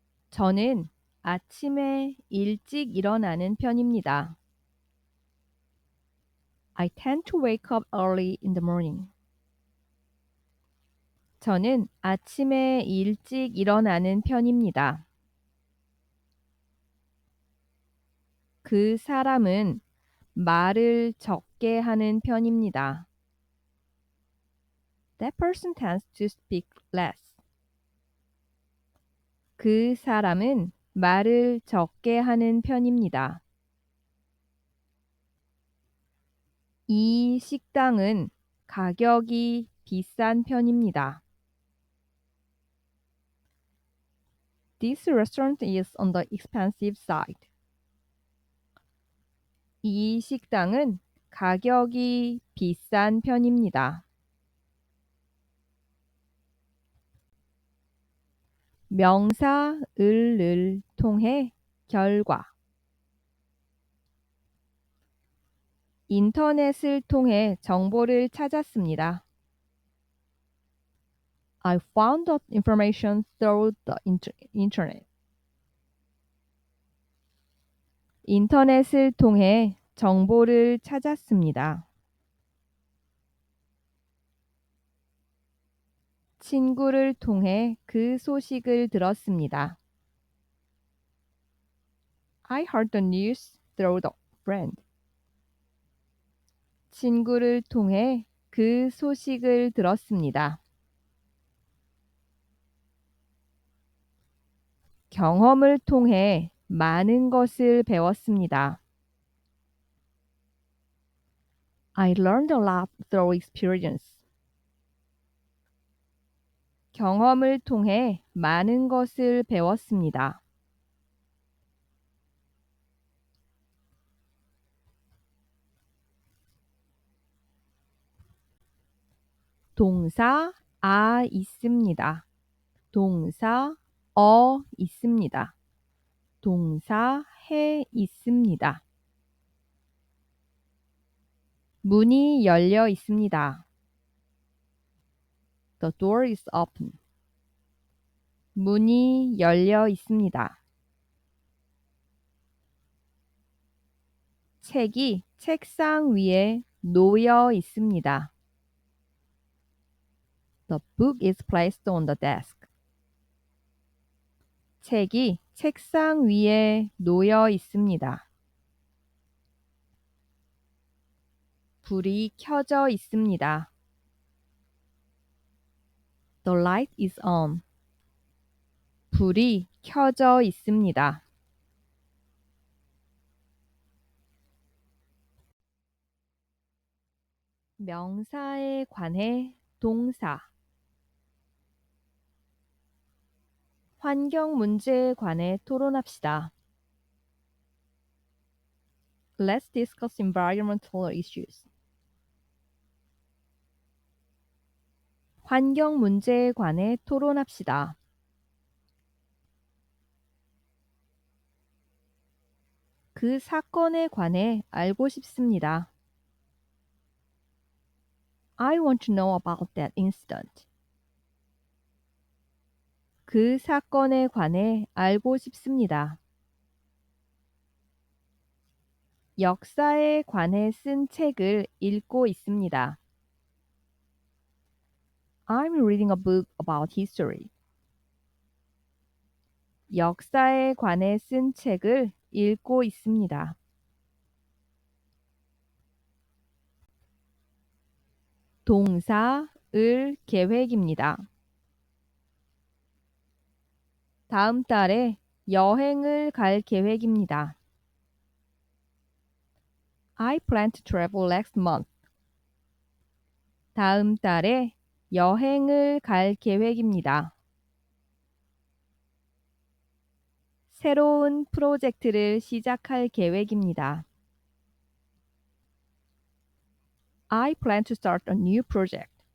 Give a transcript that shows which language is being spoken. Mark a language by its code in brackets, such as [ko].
[ko] 저는 아침에 일찍 일어나는 편입니다. [en] I tend to wake up early in the morning. [ko] 저는 아침에 일찍 일어나는 편입니다. 그 사람은 말을 적게 하는 편입니다. [en] That person tends to speak less. [ko] 그 사람은 말을 적게 하는 편입니다. 이 식당은 가격이 비싼 편입니다. [en] This restaurant is on the expensive side. [ko] 이 식당은 가격이 비싼 편입니다. 명사 을을 통해 결과. 인터넷을 통해 정보를 찾았습니다. [en] I found the information through the internet. [ko] 인터넷을 통해 정보를 찾았습니다. 친구를 통해 그 소식을 들었습니다. [en] I heard the news through the friend. [ko] 친구를 통해 그 소식을 들었습니다. 경험을 통해 많은 것을 배웠습니다. [en] I learned a lot through experience. [ko] 경험을 통해 많은 것을 배웠습니다. 동사 있습니다. 동사 있습니다. 동사 해 있습니다. 문이 열려 있습니다. [en] The door is open. [ko] 문이 열려 있습니다. 책이 책상 위에 놓여 있습니다. [en] The book is placed on the desk. [ko] 책이 책상 위에 놓여 있습니다. 불이 켜져 있습니다. [en] The light is on. [ko] 불이 켜져 있습니다. 명사에 관해 동사. 환경 문제에 관해 토론합시다. [en] Let's discuss environmental issues. [ko] 환경 문제에 관해 토론합시다. 그 사건에 관해 알고 싶습니다. [en] I want to know about that incident. [ko] 그 사건에 관해 알고 싶습니다. 역사에 관해 쓴 책을 읽고 있습니다. [en] I'm reading a book about history. [ko] 역사에 관해 쓴 책을 읽고 있습니다. 동사, 을 계획입니다. 다음 달에 여행을 갈 계획입니다. [en] I plan to travel next month. [ko] 다음 달에 여행을 갈 계획입니다. 새로운 프로젝트를 시작할 계획입니다. [en] I plan to start a new project.